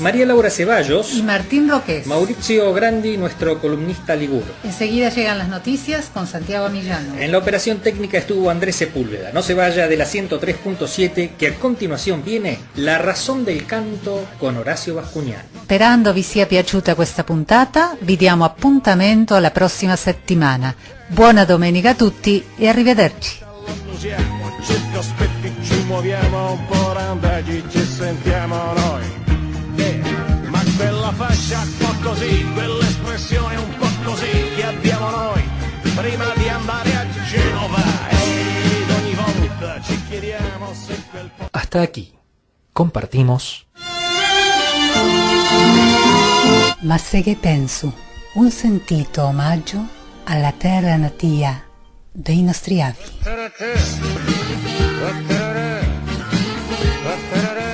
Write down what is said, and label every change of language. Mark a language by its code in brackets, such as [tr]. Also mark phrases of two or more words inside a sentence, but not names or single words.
[es] María Laura Ceballos y Martín Roques. Maurizio Grandi, nuestro columnista liguro. Enseguida llegan las noticias con Santiago Millano. En la operación técnica estuvo Andrés Sepúlveda. No se vaya de la 103.7, que a continuación viene La razón del canto con Orazio Bascugnani. [it] Sperando vi sia piaciuta questa puntata, vi diamo appuntamento alla prossima settimana. Buona domenica a tutti e arrivederci. Cerca aspetti, ci muoviamo un po' randaggi, ci sentiamo noi. Ma quella faccia un po' così, quell'espressione un po' così che abbiamo noi prima di andare a Genova. Ed ogni volta ci chiediamo se quel po'... [es] Hasta aquí compartimos [it] Ma se che penso, un sentito omaggio alla terra natia dei nostri avi. Ta-ta-ta.